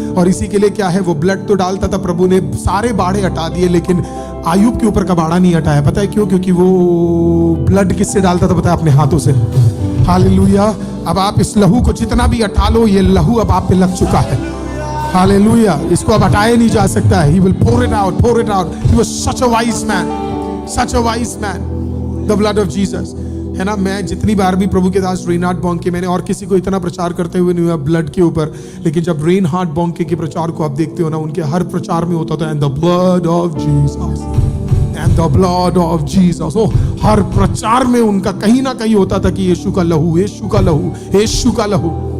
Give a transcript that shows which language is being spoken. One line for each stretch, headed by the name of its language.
Hindi: और इसी के लिए क्या है, वो ब्लड तो डालता था, प्रभु ने सारे बाड़े हटा दिए, लेकिन आयुब के ऊपर का बाड़ा नहीं हटाया। पता है क्यों? क्योंकि वो ब्लड किससे डालता था पता है? अपने हाथों से। हालेलुया। अब आप इस लहू को जितना भी हटा लो, ये लहू अब आप पे लग चुका है। हालेलुया। इसको अब हटाया नहीं जा सकता है।
English: He will pour it out, pour it out. He was such a wise man, such a wise man. The blood of Jesus,
Hindi: है ना। मैं जितनी बार भी प्रभु के दास रेनहार्ड बॉन्के, मैंने और किसी को इतना प्रचार करते हुए नहीं हुआ ब्लड के ऊपर, लेकिन जब रेनहार्ड बॉन्के के प्रचार को आप देखते हो ना, उनके हर प्रचार में होता था
English: and the blood of Jesus,
Hindi: and the blood of Jesus. ओ हर प्रचार में उनका कहीं ना कहीं होता था कि यीशु का लहू, यीशु का लहू, यीशु का लहू।